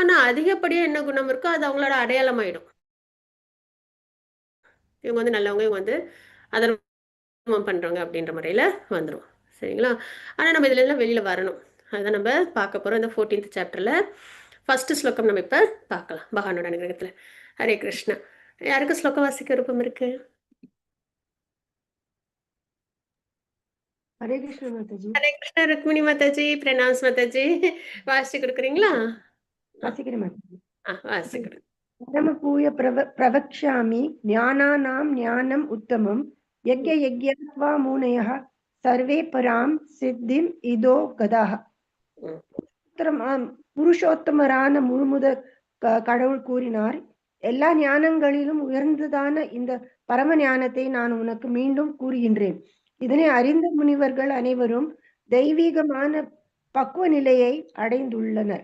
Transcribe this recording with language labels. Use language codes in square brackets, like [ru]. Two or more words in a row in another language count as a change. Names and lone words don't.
[ta] ஆனால் அதிகப்படியாக என்ன குணம் இருக்கோ அது அவங்களோட அடையாளமாயிடும். இவங்க வந்து நல்லவங்க, இவங்க வந்து அதர்மம் பண்றவங்க அப்படின்ற முறையில் வந்துடும். சரிங்களா. ஆனால் நம்ம இதுல எல்லாம் வெளியில் வரணும். அதுதான் நம்ம பார்க்க போகிறோம் இந்த 14th சாப்டரில். ஃபர்ஸ்ட் ஸ்லோகம் நம்ம இப்போ பார்க்கலாம். பகவானோட அனுகிரகத்தில். ஹரே கிருஷ்ணா. யாருக்கு ஸ்லோகம் வாசிக்க விருப்பம் இருக்கு? [hi] हरे कृष्ण माताजी [ta] ஹரே கிருஷ்ணா. ருக்மிணி மாதாஜி, பிரணாம்ஸ் மாதாஜி. வாசிச்சு கொடுக்குறீங்களா? வாசிக்கறேன் மாதாஜி வாசிச்சு கொடு. [sa] परमपूय प्रवक्ष्यामि ज्ञानानां ज्ञानम् उत्तमं यज्ञयज्ञात्वा मुनयः सर्वे परां सिद्धिम् इदो गदाः. ம். [ta] புருஷோத்தமரான முழுமுத கடவுள் கூறினார், எல்லா ஞானங்களிலும் உயர்ந்ததான இந்த பரம ஞானத்தை நான் உனக்கு மீண்டும் கூறுகின்றேன். இதனை அறிந்த முனிவர்கள் அனைவரும் தெய்வீகமான பக்குவ நிலையை அடைந்துள்ளனர்.